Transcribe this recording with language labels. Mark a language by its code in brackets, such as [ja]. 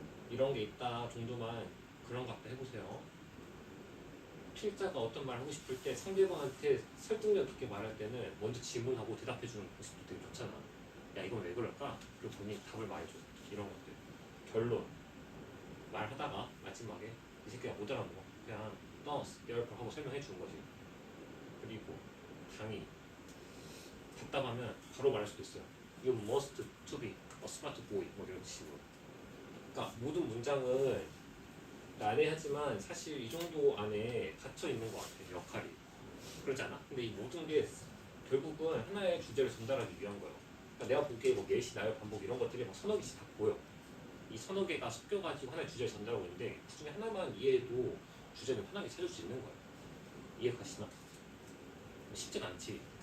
[ko] 이런 게 있다 정도만 그런 거 갖다 해보세요. 필자가 어떤 말 하고 싶을 때 상대방한테 설득력 있게 말할 때는 먼저 질문하고 대답해주는 모습도 되게 좋잖아. 야 이건 왜 그럴까? 그리고 본인이 답을 말해줘. 이런 것들. 결론. 말하다가 마지막에 이 새끼가 못 알아먹어. 그냥 너스, 열퍼 하고 설명해 주는 거지. 그리고 당이 답답하면 바로 말할 수도 있어요. [en] You must to be a smart boy. [ko] 뭐 이런 식으로. 그러니까 모든 문장은 난해하지만 사실 이 정도 안에 갇혀 있는 것 같아. 역할이. 그러지 않아? 근데 이 모든 게 결국은 하나의 주제를 전달하기 위한 거예요. 그러니까 내가 보기에 뭐 예시, 나열, 반복 이런 것들이 막 서너 개씩 다 보여. 이 서너 개가 섞여가지고 하나의 주제를 전달하고 있는데 그 중에 하나만 이해해도 주제는 편하게 찾을 수 있는 거예요. 이해 가시나? 쉽진 않지.